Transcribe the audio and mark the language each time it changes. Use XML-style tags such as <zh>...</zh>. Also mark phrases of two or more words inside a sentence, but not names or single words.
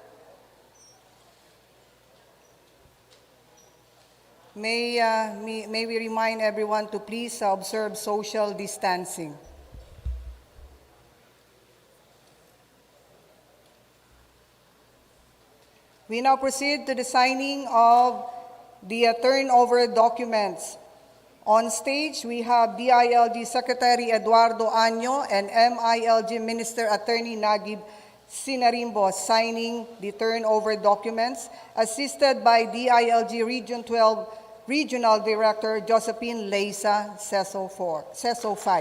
<en>May we remind everyone to please observe social distancing. We now proceed to the signing of the turnover documents. On stage, we have DILG Secretary Eduardo Anyo and MILG Minister Attorney Nagib Sinarimbo signing the turnover documents, assisted by DILG Region 12 Regional Director Josephine Leysa Seso 5.</en>